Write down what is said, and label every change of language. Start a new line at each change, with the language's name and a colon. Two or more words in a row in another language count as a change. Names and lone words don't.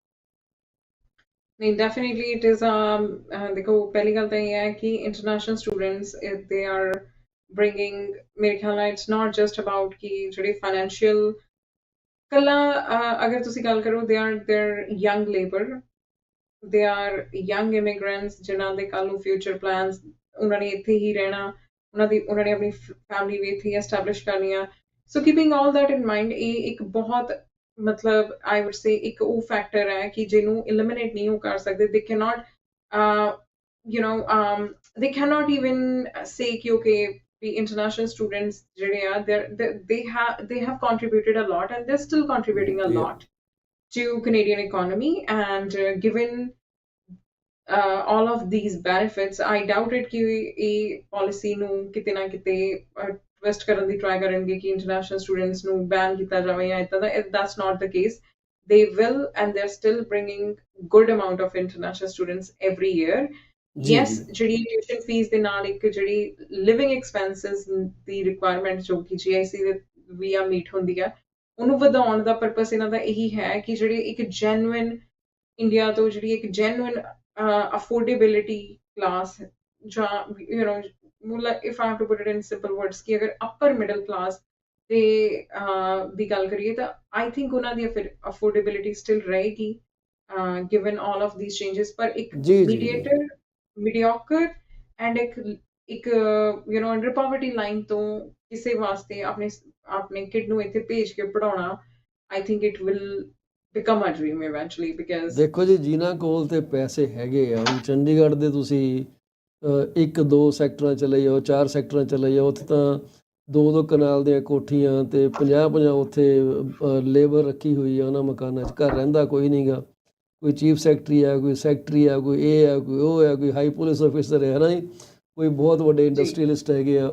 Punjabi: ਨਹੀਂ,
English: definitely it is
Punjabi: ਦੇਖੋ, ਪਹਿਲੀ ਗੱਲ ਤਾਂ ਇਹ ਹੈ ਕਿ
English: international students, they are bringing,
Punjabi: ਮੇਰੇ ਖਿਆਲ ਨਾਲ
English: it's not just about
Punjabi: ਕਿ ਜਿਹੜੇ ਫਾਈਨੈਂਸ਼ੀਅਲ ਕੱਲਾ, ਅਗਰ ਤੁਸੀਂ ਗੱਲ ਕਰੋ,
English: their young labour, they are young immigrants
Punjabi: ਜਿਨ੍ਹਾਂ ਦੇ ਕੱਲ੍ਹ ਨੂੰ
English: future plans,
Punjabi: ਉਹਨਾਂ ਨੇ ਇੱਥੇ ਹੀ ਰਹਿਣਾ, ਉਹਨਾਂ ਨੇ ਆਪਣੀ ਫੈਮਿਲੀ ਵੀ ਇੱਥੇ ਹੀ ਐਸਟੈਬਲਿਸ਼ ਕਰਨੀ ਆ।
English: so keeping all that in mind,
Punjabi: ਇਹ ਇੱਕ ਬਹੁਤ, ਮਤਲਬ
English: I would say
Punjabi: ਇੱਕ ਉਹ ਫੈਕਟਰ ਹੈ ਕਿ ਜਿਹਨੂੰ ਇਲੀਮੀਨੇਟ ਨਹੀਂ ਉਹ ਕਰ ਸਕਦੇ।
English: they can not they can not even say ਕਿ okay we international students
Punjabi: ਜਿਹੜੇ ਆ,
English: they have contributed a lot and they're still contributing a lot to Canadian economy, and given all of these benefits, I doubt it
Punjabi: ਕਿ ਇਹ policy ਨੂੰ ਕਿਤੇ ਨਾ ਕਿਤੇ twist ਕਰਨ ਦੀ try ਕਰਨਗੇ ਕਿ
English: international students
Punjabi: ਨੂੰ ban ਕੀਤਾ ਜਾਵੇ ਜਾਂ ਇੱਦਾਂ ਦਾ।
English: That's not the case. They will, and they're still bringing good amount of international students every year.
Punjabi: Yes, ਜਿਹੜੀ
English: tuition fees
Punjabi: ਦੇ ਨਾਲ ਇੱਕ ਜਿਹੜੀ
English: living expenses
Punjabi: ਦੀ requirement ਜੋ ਕਿ GIC ਦੇ
English: via meet
Punjabi: ਹੁੰਦੀ ਹੈ, ਉਹਨੂੰ ਵਧਾਉਣ ਦਾ ਪਰਪਸ ਇਹਨਾਂ ਦਾ ਇਹੀ ਹੈ ਕਿ ਜਿਹੜੇ ਇੱਕ ਜੈਨੂਇਨ ਇੰਡੀਆ ਤੋਂ ਜਿਹੜੀ ਇੱਕ
English: genuine affordability class,
Punjabi: ਜਾਂ
English: if I have to put it in simple words,
Punjabi: ਕਿ ਅਗਰ
English: upper middle class
Punjabi: ਦੀ ਗੱਲ ਕਰੀਏ ਤਾਂ
English: I think
Punjabi: ਉਹਨਾਂ ਦੀ
English: affordability still
Punjabi: ਰਹੇਗੀ
English: given all of these changes,
Punjabi: ਪਰ ਇੱਕ
English: mediocre and
Punjabi: ਇੱਕ
English: under poverty line
Punjabi: ਤੋਂ ਕਿਸੇ ਵਾਸਤੇ ਆਪਣੇ ਕਿਡ ਨੂੰ ਇੱਥੇ ਭੇਜ ਕੇ ਪੜਾਉਣਾ,
English: I think it will become a dream eventually, because
Punjabi: ਦੇਖੋ ਜੀ, ਜਿਨ੍ਹਾਂ ਕੋਲ ਤੇ ਪੈਸੇ ਹੈਗੇ ਆ, ਹੁਣ ਚੰਡੀਗੜ੍ਹ ਦੇ ਤੁਸੀਂ 1-2 ਸੈਕਟਰਾਂ ਚਲੇ ਜਾਓ, 4 ਸੈਕਟਰਾਂ ਚਲੇ ਜਾਓ, ਉੱਥੇ ਤਾਂ 2-2 ਕਨਾਲ ਦੀਆਂ ਕੋਠੀਆਂ ਤੇ 50-50 ਉੱਥੇ ਲੇਬਰ ਰੱਖੀ ਹੋਈ ਆ ਉਹਨਾਂ ਮਕਾਨਾਂ 'ਚ। ਘਰ ਰਹਿੰਦਾ ਕੋਈ ਨਹੀਂ ਗਾ, ਕੋਈ
English: chief secretary
Punjabi: ਆ, ਕੋਈ ਸੈਕਟਰੀ ਆ, ਕੋਈ ਇਹ ਆ, ਕੋਈ ਉਹ ਆ, ਕੋਈ
English: high police officer
Punjabi: ਹੈ ਨਾ ਜੀ, ਕੋਈ ਬਹੁਤ ਵੱਡੇ ਇੰਡਸਟਰੀਅਲਿਸਟ ਹੈਗੇ ਆ।